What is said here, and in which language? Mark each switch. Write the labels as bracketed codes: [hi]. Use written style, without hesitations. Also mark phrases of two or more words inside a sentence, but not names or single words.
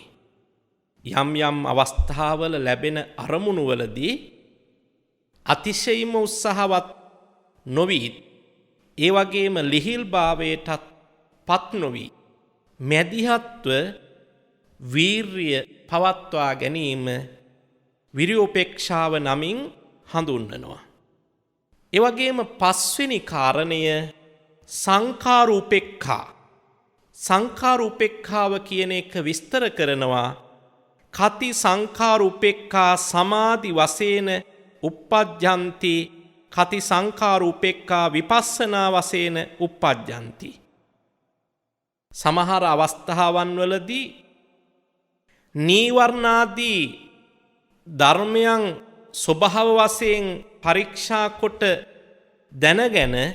[si] යම් යම් අවස්ථාවල ලැබෙන අරමුණු වලදී අතිශයින්ම උත්සාහවත් නොවි ඒ වගේම ලිහිල් භාවයටත් පත් නොවි මැදිහත්ව වීර්ය පවත්වා ගැනීම විරියෝපේක්ෂාව නමින් හඳුන්වනවා. ඒ වගේම පස්වෙනි කාරණය සංඛාර උපේක්ඛා. සංඛාර උපේක්ඛාව කියන එක විස්තර කරනවා [pi] කති සංඛාර උපේක්ඛා සමාධි වශයෙන් uppajjanti කති සංඛාර උපේක්ඛා විපස්සනා වශයෙන් uppajjanti. [si] සමහර අවස්ථාවන් වලදී නීවරණාදී ධර්මයන් ස්වභාව වශයෙන් පරීක්ෂා කොට දැනගෙන